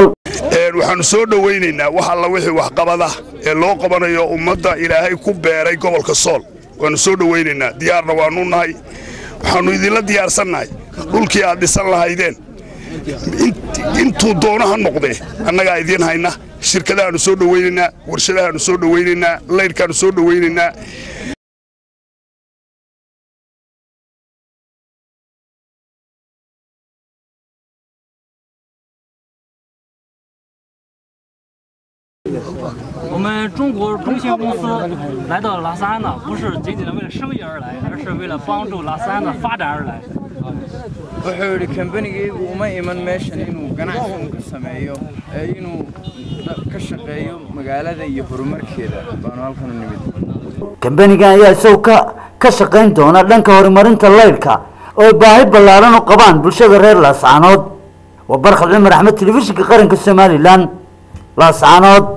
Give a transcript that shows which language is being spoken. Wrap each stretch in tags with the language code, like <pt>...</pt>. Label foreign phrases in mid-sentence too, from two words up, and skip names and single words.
<so>waxaanu soo dhaweynaynaa wax alla wixii wax qabada ee loo qabanayo ummadda Ilaahay ku beeray gobolka Sool waanu soo dhaweynaynaa diyaarna waanu nahay waxaanu idinla diyaarsanahay dhulkii aad dhisan lahaydeen intuu doonaha noqday annaga idin hayna shirkadaanu soo dhaweynaynaa warshadaanu soo dhaweynaynaa leydhkaanu soo dhaweynaynaa</so> <zh>我们中国中信公司来到拉萨安呢，不是仅仅的为了生意而来，而是为了帮助拉萨安的发展而来。</zh> <so>wuxuu yiri company-gu uma iman meeshan inuu ganacsi ka sameeyo inuu ka shaqeeyo magaalada iyo horumarkeeda baan halkan u nimid company-ga ayaa soo ka shaqeyn doona dhanka horumarinta leydhka oo baahi ballaaran u qabaan bulshada reer Laascaanood waa Barkad Cumar Axmed telefishinka qaranka Soomaaliland Laascaanood</so>